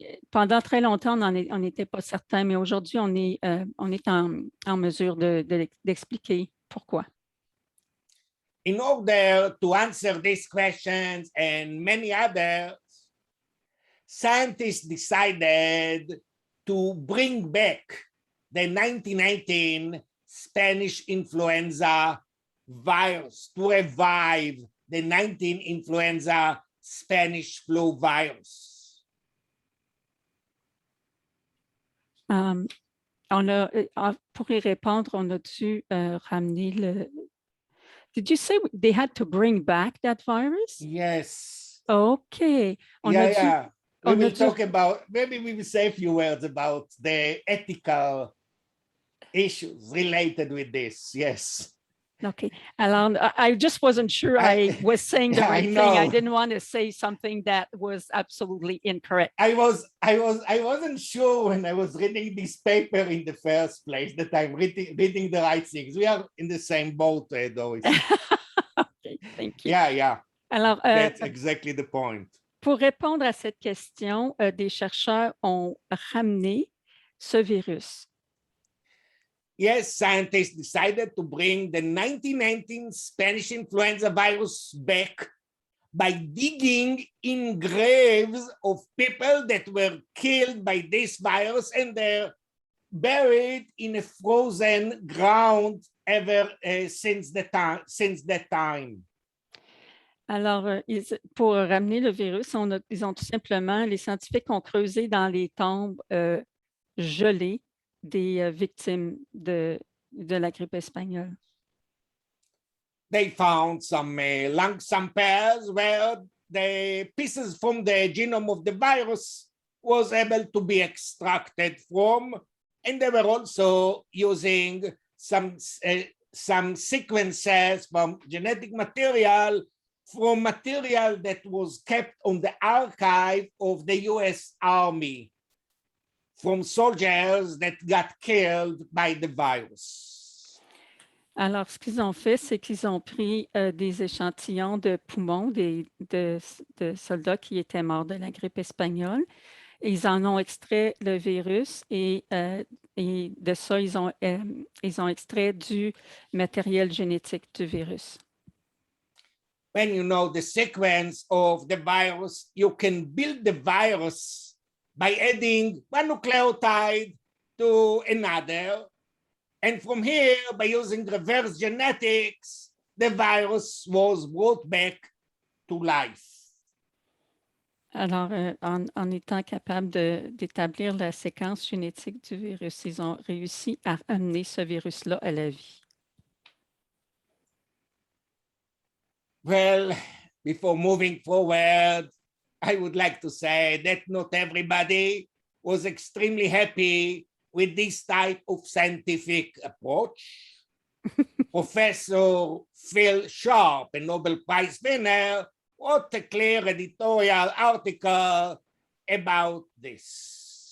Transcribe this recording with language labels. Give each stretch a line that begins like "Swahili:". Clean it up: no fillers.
French: Pendant très longtemps, on n'était pas certain, mais aujourd'hui, on est en mesure d'expliquer pourquoi.
English: In order to answer these questions and many others, scientists decided to bring back the 1918 Spanish influenza virus, to revive the 19 influenza Spanish flu virus.
French: Pour y répondre, on a dû ramener le...
English: Did you say they had to bring back that virus? Yes. Okay. Yeah. We will talk about, maybe we will say a few words about the ethical issues related with this. Yes. Okay. Alors, I just wasn't sure I was saying the right thing. I didn't want to say something that was absolutely incorrect. I wasn't sure when I was reading this paper in the first place that I'm reading the right things. We are in the same boat, Doris. Okay, thank you. Yeah.
French: Alors,
English: that's exactly the point.
French: Pour répondre à cette question, des chercheurs ont ramené ce virus.
English: Yes, scientists decided to bring the 1919 Spanish influenza virus back by digging in graves of people that were killed by this virus, and they're buried in a frozen ground ever since that time.
French: Alors, pour ramener le virus, ils ont tout simplement, les scientifiques ont creusé dans les tombes gelées des victimes de la grippe espagnole.
English: They found some lung samples where the pieces from the genome of the virus was able to be extracted from, and they were also using some sequences from genetic material from material that was kept on the archive of the US Army from soldiers that got killed by the virus.
French: Alors, ce qu'ils ont fait, c'est qu'ils ont pris des échantillons de poumons de soldats qui étaient morts de la grippe espagnole. Et ils en ont extrait le virus et de ça, ils ont extrait du matériel génétique du virus.
English: When you know the sequence of the virus, you can build the virus by adding one nucleotide to another. And from here, by using reverse genetics, the virus was brought back to life.
French: Alors, en étant capable d'établir la séquence génétique du virus, ils ont réussi à amener ce virus-là à la vie.
English: Well, before moving forward, I would like to say that not everybody was extremely happy with this type of scientific approach. Professor Phil Sharp, a Nobel Prize winner, wrote a clear editorial article about this.